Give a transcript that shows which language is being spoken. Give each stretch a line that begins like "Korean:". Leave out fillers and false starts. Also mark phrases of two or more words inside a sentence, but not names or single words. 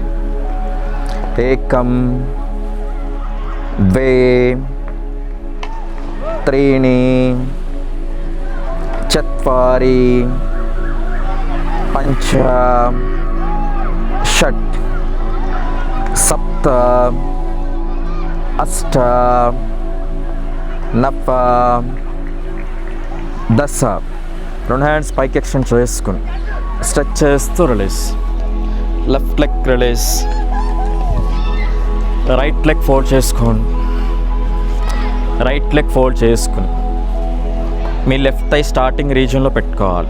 Sanskrit: 1, 2, त्रीणि चत्वारि पञ्च षट् सप्त अष्ट नव दश
Telugu: రెండు హ్యాండ్స్ పైకి ఎక్స్టెండ్ చేసుకుని స్ట్రెచ్ చేస్తూ రిలీజ్.
English: left leg release. right leg fold చేసుకోండి. right leg fold
Telugu: చేసుకుని మీ
English: left thigh starting regionlo పెట్టుకోవాలి.